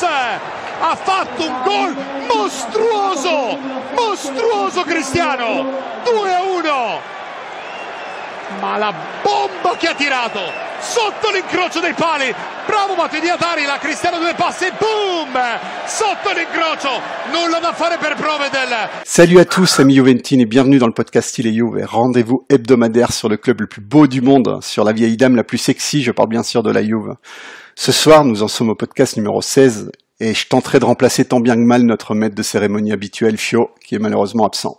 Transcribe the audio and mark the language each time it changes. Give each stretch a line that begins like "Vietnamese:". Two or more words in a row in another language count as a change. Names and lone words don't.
Italian: Ha fatto un gol mostruoso Cristiano, 2-1, ma la bomba che ha tirato sotto l'incrocio dei pali, bravo Matuidi a darla, Cristiano 2 passi, boom, sotto l'incrocio, nulla da fare per prove del...
French: Salut à tous amis Juventini et bienvenue dans le podcast Il est Juve, rendez-vous hebdomadaire sur le club le plus beau du monde, sur la vieille dame la plus sexy, je parle bien sûr de la Juve. Ce soir, nous en sommes au podcast numéro 16, et je tenterai de remplacer tant bien que mal notre maître de cérémonie habituel, Fio, qui est malheureusement absent.